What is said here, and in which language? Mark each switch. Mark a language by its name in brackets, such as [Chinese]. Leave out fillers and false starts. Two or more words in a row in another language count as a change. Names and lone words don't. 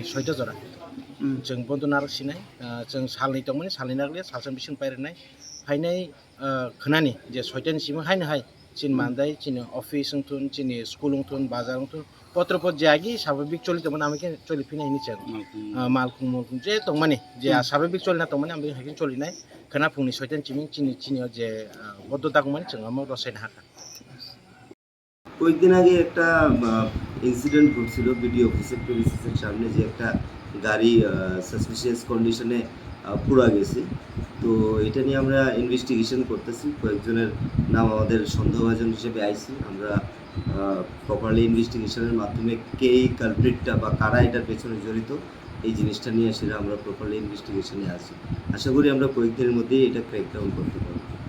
[Kok Borok] 6 जरा जों बन्द नारसिनाय जों सालनै दंमोन सालनै नारलिया सालसा बिसिं पायरनाय फायनाय खानानि जे 6टानि सिम हाय चिन मानदाय चिन अफिस उनथुन चिन स्कुल उनथुन बाजार उनथुन पत्रपत जागी स्वाभाविक चलित दमन आमके चलि फिनाय नि चेन मालकुम जे दंमाने जे स्वाभाविक चलिना दंमाने आमके हाकिन चलिनाय खाना फुंनि 6टानि चिनि जे बद्द दागमन जों आम रसायना हाका [Bangla] কয়েকদিন আগে একটা ইনসিডেন্ট ঘটছিল [English] BDO office premises [Bangla] সামনে যে একটা গাড়ি [English] suspicious condition [Bangla] পুরা গেছে তো এটা নিয়ে আমরা ইনভেস্টিগেশন করতেছি কয়েকজনের নাম আমাদের সন্দেহভাজন হিসেবে আইছি আমরা [English] properly investigation [Bangla] মাধ্যমে কে এই কালপ্রিটটা বা কারা এটার পেছনে জড়িত এই জিনিসটা নিয়ে সেটা আমরা [English] properly investigation [Bangla] আছি আশা করি আমরা কয়েকদিনের মধ্যেই এটা ক্র্যাকডাউন করতে পারব